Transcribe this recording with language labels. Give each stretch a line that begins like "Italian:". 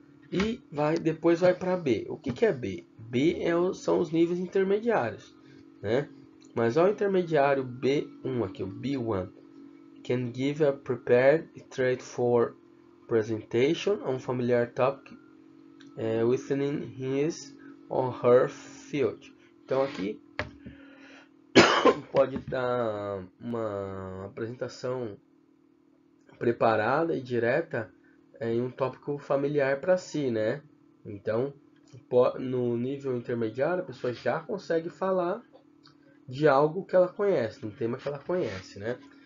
Portuguese: e depois vai para B. O que é B? B são os níveis intermediários, né? Mas olha o intermediário B1 aqui, o B1.
English: Can give a prepared, straightforward presentation on familiar topic within his or her field.
Portuguese: Então aqui pode dar uma apresentação preparada e direta em um tópico familiar para si, né? Então, no nível intermediário, a pessoa já consegue falar de algo que ela conhece, um tema que ela conhece, né?